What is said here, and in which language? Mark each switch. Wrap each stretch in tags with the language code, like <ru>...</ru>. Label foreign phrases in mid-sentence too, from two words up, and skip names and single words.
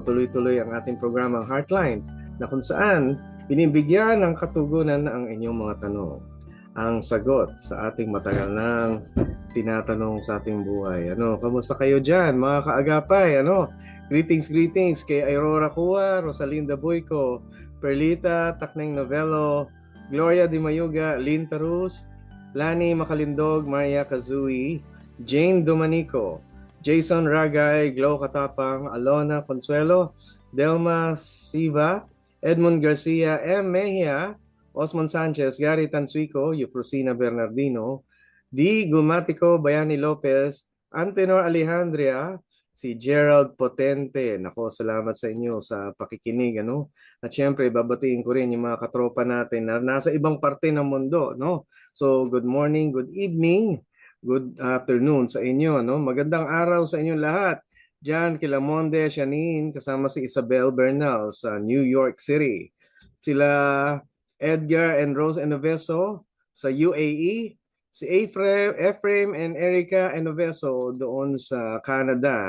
<tl>Tuloy-tuloy ang ating programang Heartline na kung saan binibigyan ng katugunan ang inyong mga tanong. Ang sagot sa ating matagal nang tinatanong sa ating buhay. Kamusta kayo dyan mga kaagapay? Greetings kay Aurora Cua, Rosalinda Boyco, Perlita Takneng Novello, Gloria Di Mayuga, Lynn Tarus, Lani Makalindog, Maria Kazui, Jane Domanico, Jason Ragay, Glo Katapang, Alona Consuelo, Delma Siva, Edmund Garcia, M. Mejia, Osman Sanchez, Gary Tansuico, Euprosina Bernardino, D. Gumatico, Bayani Lopez, Antenor Alejandria, si Gerald Potente. Nako, salamat sa inyo sa pakikinig. At syempre, babatiin ko rin yung mga katropa natin na nasa ibang parte ng mundo.</tl> <en>So, good morning, good evening. good afternoon</en> <tl>sa inyo,</tl> <en>no?</en> <tl>Magandang araw sa inyong lahat. Diyan kila Monde Shanin kasama si Isabel Bernal sa New York City. Sila Edgar and Rose Enoveso sa UAE. Si Ephraim and Erica Enoveso doon sa Canada.</tl>